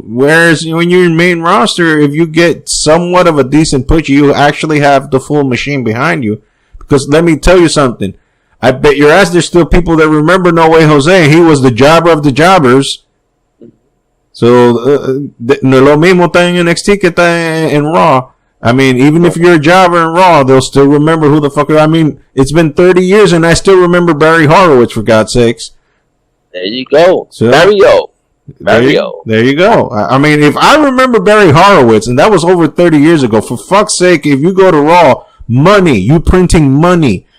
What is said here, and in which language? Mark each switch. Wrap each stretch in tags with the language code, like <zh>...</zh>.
<en>Whereas when you're in main roster, if you get somewhat of a decent push, you actually have the full machine behind you. Because let me tell you something. I bet your ass there's still people that remember No Way Jose. He was the jobber of the jobbers.</en> <es>So no lo mismo está en NXT que está en Raw.</es> <en>I mean, even if you're a jobber in Raw, they'll still remember who the fuck. I mean, it's been 30 years and I still remember Barry Horowitz, for God's sakes. There you go. So, Mario. There you go. I mean, if I remember Barry Horowitz, and that was over 30 years ago, for fuck's sake, if you go to Raw, money, you printing money.</en>